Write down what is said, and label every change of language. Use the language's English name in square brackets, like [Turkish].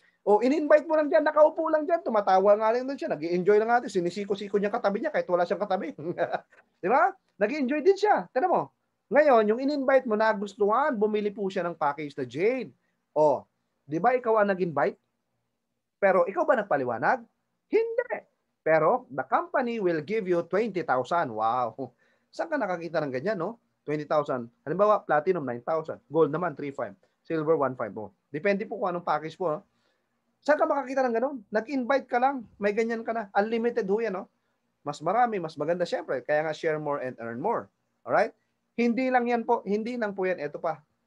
[Filipino] In-invite mo lang dyan, nakaupo lang dyan, tumatawa nga lang doon siya, nag-i-enjoy lang natin, sinisiko-siko niya katabi niya kahit wala siyang katabi. Di ba? Nag-i-enjoy din siya. Tignan mo. Ngayon, yung in-invite mo, nagustuhan, bumili po siya ng package na Jade. Di ba ikaw ang nag-invite? Pero ikaw ba nagpaliwanag? Hindi. Pero [English] the company will give you 20,000. Wow. [Filipino] Saan ka nakakita ng ganyan, no? 20,000. Halimbawa, platinum 9,000. Gold naman 3,500. Silver 1,500. Depende po kung anong package po, no? Saan ka makakita ng ganun? Nag-invite ka lang, may ganyan ka na. Unlimited ho yan, no? Mas marami, mas maganda syempre. Kaya nga [English] share more and earn more. Alright? [Filipino] Hindi lang yan po. Hindi lang po yan. Ito pa.